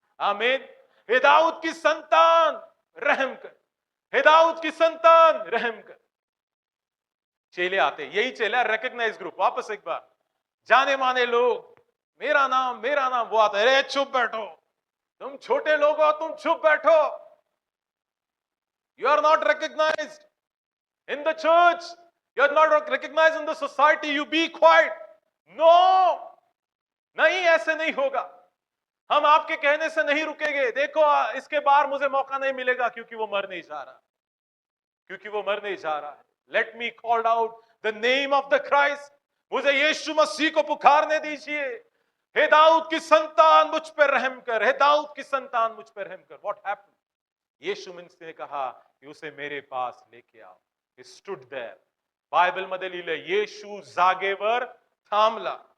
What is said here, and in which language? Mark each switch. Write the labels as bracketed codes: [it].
[hi] आमीन. हे दाऊद की संतान रहम कर, हे दाऊद की संतान रहम कर. चेले आते, यही चेला रिकॉग्नाइज ग्रुप. वापस एक बार, जाने माने लोग, मेरा नाम. वो आता है, अरे चुप बैठो, तुम छोटे लोग हो, तुम चुप बैठो. [en] You are not recognized in the church, you are not recognized in the society, you be quiet. [hi] No, नहीं, ऐसे नहीं होगा. हम आपके कहने से नहीं रुकेंगे. देखो, इसके बाहर मुझे मौका नहीं मिलेगा क्योंकि वो मर नहीं जा रहा है. [en] Let me call out the name of the Christ. [hi] मुझे यीशु मसीह को पुकारने दीजिए. हे दाऊद की संतान मुझ पर रहम कर, हे दाऊद की संतान मुझ पर रहम कर. [en] What happened? [hi] यीशु मसीह ने कहा कि उसे मेरे पास लेके आओ. [en] He stood there. [mr] बाइबल मध्ये लिहिलंय, येशू जागेवर थांबला.